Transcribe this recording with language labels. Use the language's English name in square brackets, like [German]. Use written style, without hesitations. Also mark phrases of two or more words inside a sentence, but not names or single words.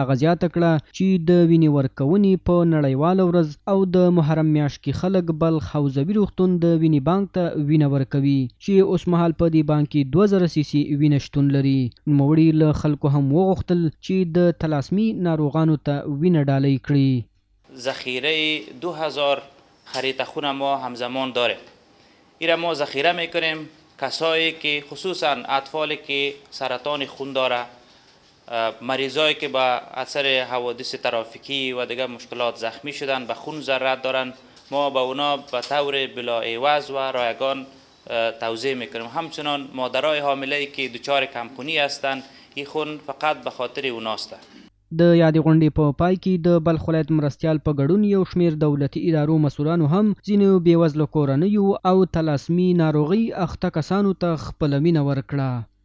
[Pashto] هغه زیاته کړه چې د وینې ورکونې په نړیواله ورځ او د محرم میاشت کې خلک بلخ حوزوي روغتون د وینې بانک ته وینه ورکوي چې اوس مهال په دې بانک کې 2000 سیسي وینه شتون لري. نوموړي له خلکو هم وغوښتل چې د تلاسمي ناروغانو ته وینه ډالۍ کړي. [Persian] ذخیره 2000 خریطه خون ما همزمان داره. این را ما ذخیره میکنیم. کسایی که خصوصا اطفالی که سرطان خون داره، مریضایی که با اثر حوادث ترافیکی و دیگر مشکلات زخمی شدن و خون ضرورت دارن، ما به اونا به طور بلا عوض و رایگان توزیع میکنیم. همچنان مادرای حامله که دچار کمخونی هستند، این خون فقط به خاطر اوناست. [Pashto] د یادې غونډې په پای کې د بلخ ولایت مرستیال په ګډون یو شمېر دولتي ادارو مسؤلانو هم ځینو بېوزله کورنیو او تلاسمي ناروغۍ اخته کسانو ته خپله مینه ورکړه.